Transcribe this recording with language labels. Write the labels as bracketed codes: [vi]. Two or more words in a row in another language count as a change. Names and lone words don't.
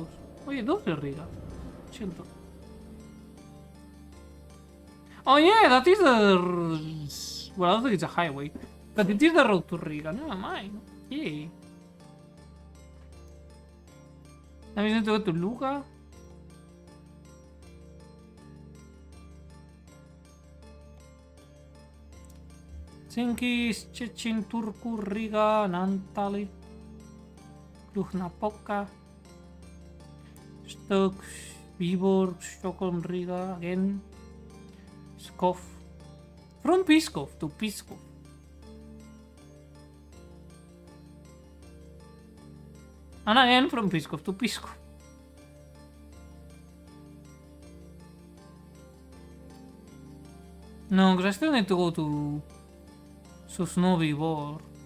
[en] Oye, 12 riga. 100. Oh yeah, that is the... Well, I don't think it's a highway. But it is the road to Riga. Never mind. Yeah. Now we need to go to Luga. Helsinki, Szczecin, Turku, Riga, Naantali, Cluj-Napoca, Stoke, Viborg, Stockholm, Riga again, Pskov. From Pskov to Pskov. And again from Pskov to Pskov. No, because I still need to go to Sosnovyj Bor.